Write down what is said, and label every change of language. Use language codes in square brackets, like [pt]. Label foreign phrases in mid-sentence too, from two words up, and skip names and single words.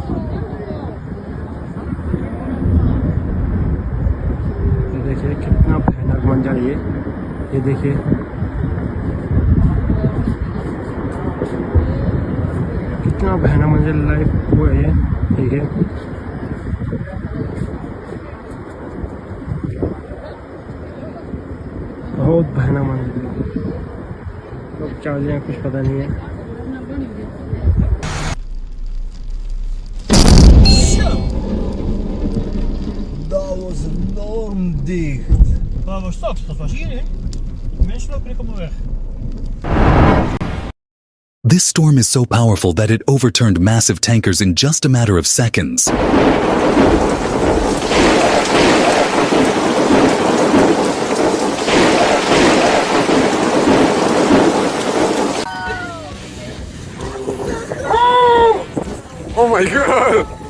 [hi] देखिए कितना भयानक मंजर ये देखिए कितना भयानक मंजर लाइव हुआ है देखिए बहुत भयानक मंजर अब क्या हो जाए कुछ पता नहीं है [nl] Dat was enorm dicht. Waar was dat? Dat was hierin. Mensen lopen er komen weg. [en] This storm is so powerful that it overturned massive tankers in just a matter of seconds. Oh my god!